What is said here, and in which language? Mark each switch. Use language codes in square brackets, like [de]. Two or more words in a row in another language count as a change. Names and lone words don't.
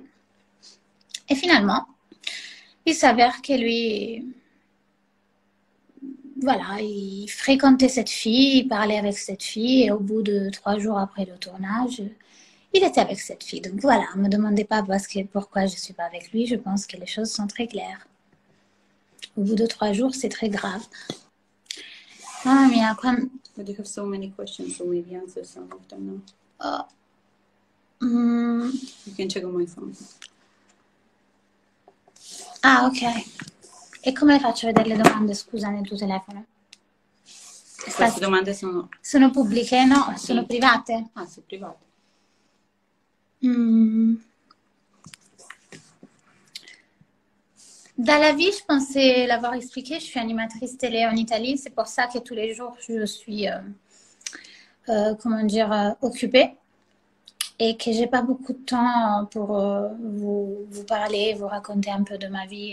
[fr] Et finalement, il s'avère que lui, voilà, il fréquentait cette fille, il parlait avec cette fille et au bout de 3 jours après le tournage, il était avec cette fille. Donc voilà, ne me demandez pas pourquoi je ne suis pas avec lui. Je pense que les choses sont très claires. Au bout de 3 jours, c'est très grave. Ah, mais après... [en] But you have so many questions, so maybe answer some of them now. You can check on my phone. Ah, ok. [it] E come faccio a vedere le domande, scusa, nel tuo telefono? Queste domande sono... Sono pubbliche? No, sono private. Ah, sono private. [fr] Dans la vie, je pensais l'avoir expliqué, je suis animatrice télé en Italie. C'est pour ça que tous les jours, je suis, occupée. Et que j'ai pas beaucoup de temps pour vous parler, vous raconter un peu de ma vie.